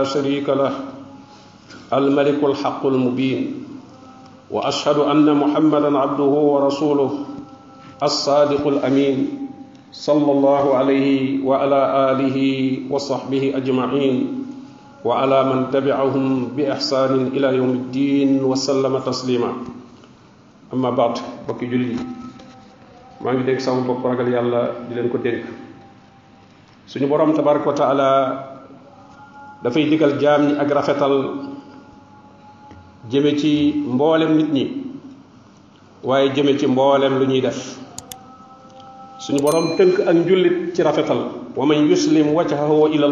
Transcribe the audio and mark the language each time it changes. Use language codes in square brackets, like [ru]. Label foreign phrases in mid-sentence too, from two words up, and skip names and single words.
[ar] شريك له الملك الحق المبين وأشهد أن محمدا عبده ورسوله الصادق الأمين صلى الله عليه وعلى آله وصحبه أجمعين وعلى من تبعهم بإحسان إلى يوم الدين وسلم تسليما أما بعد [wo] bokki julli maa ngi dénk sama bopp ragal yàlla di leen ko dénk suñu borom [ar] تبارك وتعالى [wo] dafay digal jaam ñi ak rafetal jëme ci mboolem nit ñi waaye jëme ci mboolem lu ñuy def suñu borom tënk ak njullit ci rafetal [ar] ومن يسلم وجهه إلى